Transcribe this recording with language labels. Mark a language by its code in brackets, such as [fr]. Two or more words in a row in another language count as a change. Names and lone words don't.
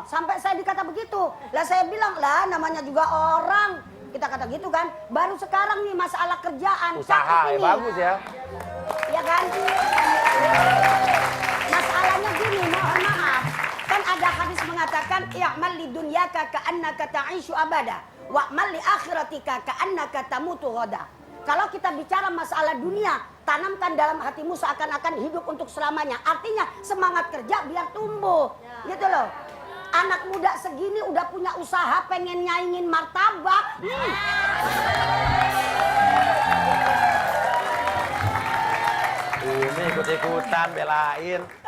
[id] Sampai saya dikata begitu. Lah saya bilang lah namanya juga orang. Kita kata gitu kan. Baru sekarang nih masalah kerjaan. Usaha cakep ya ini. bagus ya. Ya kan? Masalahnya gini, mohon maaf. Kan ada hadis mengatakan [ar] اعمل لدنياك كأنك تعيش أبدا واعمل لآخرتك كأنك تموت غدا. [id] Kalau kita bicara masalah dunia, tanamkan dalam hatimu seakan-akan hidup untuk selamanya. Artinya semangat kerja biar tumbuh. Gitu loh. anak muda segini udah punya usaha pengen nyaingin martabak. Ini ikut-ikutan belain.